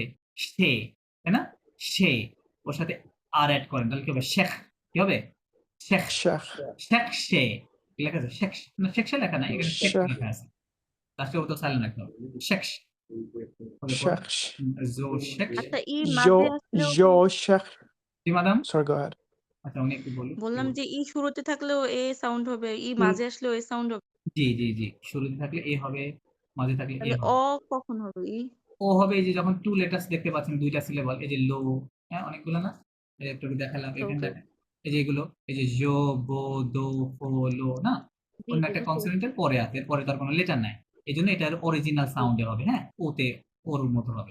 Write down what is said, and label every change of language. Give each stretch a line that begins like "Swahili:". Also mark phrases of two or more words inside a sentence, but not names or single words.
Bangla: সে, তাই না? সে, ওর সাথে আর অ্যাড করেন, তাহলে কি হবে? শেখ, কি হবে? শেখ,
French: cher,
Bangla: শেখ সে, কি লেখা আছে? শেখ, না শেখ লেখা নাই, এখানে শেখ শেখ। লেখা আছে, লাস্টে ও তো সাইলেন্ট রাখতে হবে। শেখ,
French: cherche, je cherche,
Bangla: আচ্ছা ই
French: je,
Bangla: মাঝে আসলেও
French: je cherche,
Bangla: কি ম্যাডাম?
English: sorry, go ahead.
Bangla: আচ্ছা, উনি একটু বলুন। বললাম যে ই শুরুতে থাকলেও এ সাউন্ড হবে, ই হুম। মাঝে আসলেও এ সাউন্ড হবে, জি জি জি, শুরুতে থাকলে এ হবে, মাঝে থাকলে এ তাহলে হবে। অ কখন হবে? ই ও হবে এই যে যখন
English: two letters
Bangla: দেখতে পাচ্ছেন, দুইটা সিলেবল, এই যে লো, হ্যাঁ, অনেকগুলো না, এই যে একটু দেখালাম এখানে দেখেন, এই যে এগুলো, এই যে জো, বো, দো, ফো, লো, না, অন্য একটা কনসোনেন্টের পরে আছে, এর পরে তার কোনো লেটার নাই, এই জন্য এটার অরিজিনাল সাউন্ডে হবে, হ্যাঁ, ওতে ওর মতো হবে।